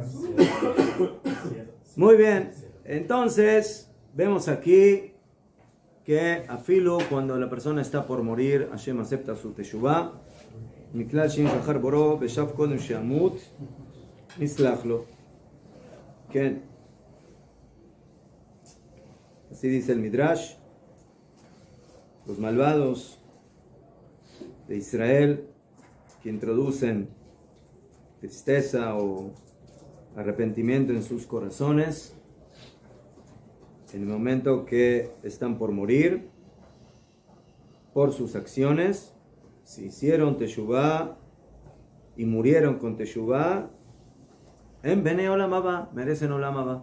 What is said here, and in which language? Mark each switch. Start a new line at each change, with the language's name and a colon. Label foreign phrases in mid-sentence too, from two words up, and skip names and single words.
Spanish: Muy bien. Entonces, vemos aquí que afilu cuando la persona está por morir, Hashem acepta su teshuvah.
Hebrew: מכלל שאם הרהר בו בתשובה קודם שימות נסלח לו.
Spanish: Así dice el Midrash. Los malvados de Israel que introducen tristeza o arrepentimiento en sus corazones en el momento que están por morir por sus acciones, si hicieron teshuvah y murieron con teshuvah, en
Hebrew: בני עולם הבא,
Spanish: merecen Olam Haba.